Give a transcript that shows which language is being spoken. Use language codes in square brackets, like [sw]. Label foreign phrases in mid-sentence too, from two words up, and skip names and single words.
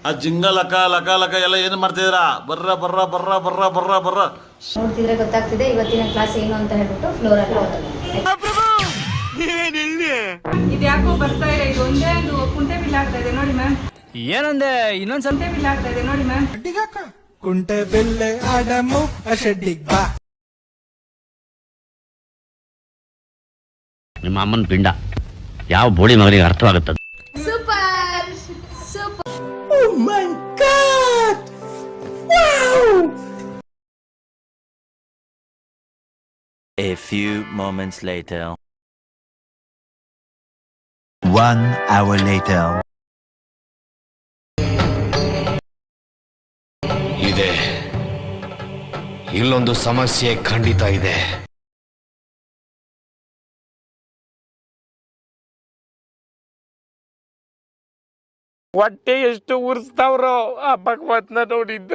[kn] ಆ ಜಿಂಗ ಲಕ ಲಕ ಲಕ ಎಲ್ಲ ಏನು ಮಾಡ್ತಿದ್ದೀರಾ? ಬರ್ರ ಬರ್ರ ಬರ್ರ ಬರ್ರ ಬರ್ರ ಬರ್ರ ನೋಡ್ತಿದ್ರೆ ಗೊತ್ತಾಗ್ತಿದೆ ಇವತ್ತಿನ ಕ್ಲಾಸ್ ಏನು ಅಂತ ಹೇಳ್ಬಿಟ್ಟು ಫ್ಲೋರ್ ಅಲ್ಲಿ ಓದೋದು. ಇದ್ಯಾಕೋ ಬರ್ತಾ ಇಲ್ಲ, ಇದು ಒಂದೇ ಒಂದು ಕುಂಟೆ ಬಿಲ್ ಆಗ್ತಾ ಇದೆ ನೋಡಿ ಮ್ಯಾಮ್. ಏನಂದೆ? ಇನ್ನೊಂದ್ ಸ್ವಲ್ಪ ಕುಂಟೆ ಬಿಲ್ ಆಗ್ತಾ ಇದೆ ನೋಡಿ ಮ್ಯಾಮ್. ಕುಂಟೆ ಬೆಲ್ಲೆ ಆಡಮು ಅಶೆಡ್ಡಿಗ್ ಬಾ. ನಿಮ್ಮ ಅಮ್ಮನ ಪಿಂಡ ಯಾವ ಬೋಳಿ ಮಗನಿಗೆ ಅರ್ಥವಾಗುತ್ತದೆ? [en] super super. Oh my God! Wow! A few moments later. 1 hour later. [kn] ಇದೆ, ಇಲ್ಲೊಂದು ಸಮಸ್ಯೆ ಖಂಡಿತ ಇದೆ. ಹೊಟ್ಟೆ ಎಷ್ಟು ಉರ್ಸ್ತಾವ್ರೋ ಆ ಭಗವತ್ನ ನೋಡಿದ್ರೆ.